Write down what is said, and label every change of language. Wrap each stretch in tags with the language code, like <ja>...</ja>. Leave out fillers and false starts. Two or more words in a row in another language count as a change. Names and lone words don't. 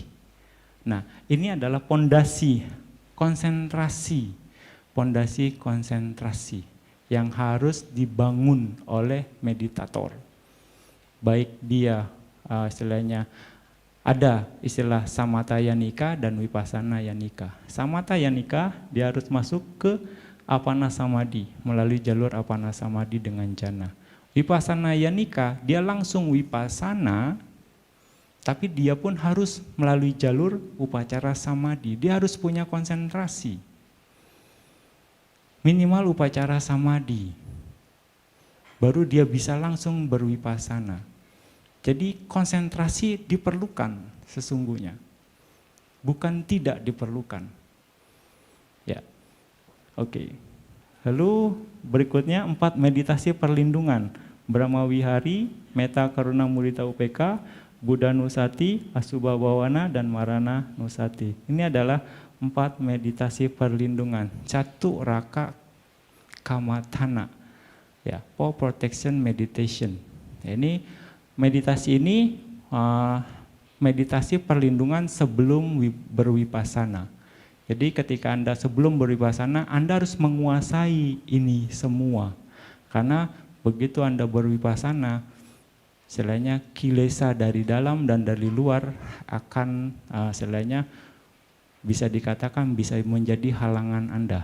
<id>Nah, ini adalah pondasi konsentrasi. Pondasi konsentrasi yang harus dibangun oleh meditator. Baik dia istilahnya ada istilah</id> <pi>samatha yanika</pi> <id>dan</id> <pi>vipassana yanika. Samatha yanika</pi> <id>dia harus masuk ke</id> <pi>apana samadhi</pi> <id>melalui jalur</id> <pi>apana samadhi</pi> <id>dengan jana.</id> <pi>Vipassana yanika</pi> <id>dia langsung vipassana, tapi dia pun harus melalui jalur</id> <pi>upacara samadhi.</pi> <id>Dia harus punya konsentrasi. Minimal</id> <pi>upacara samadhi.</pi> <id>Baru dia bisa langsung bervipassana. Jadi konsentrasi diperlukan sesungguhnya. Bukan tidak diperlukan. Ya. Oke. Lalu berikutnya 4 meditasi perlindungan.</id> <pi>Brahma Wihari, Metta Karuna Mudita Upeka, Buddha Nusati, Asubha Bhawana, dan Marana Nusati.</pi> <id>Ini adalah 4 meditasi perlindungan.</id> <pi>Catu Raka Kamathana.</pi> <id>Ya,</id> <en>for protection meditation.</en> <id>Ini meditasi ini meditasi perlindungan sebelum bervipassana. Jadi ketika Anda sebelum bervipassana, Anda harus menguasai ini semua. Karena begitu Anda bervipassana, istilahnya kilesa dari dalam dan dari luar akan istilahnya bisa dikatakan bisa menjadi halangan Anda.</id>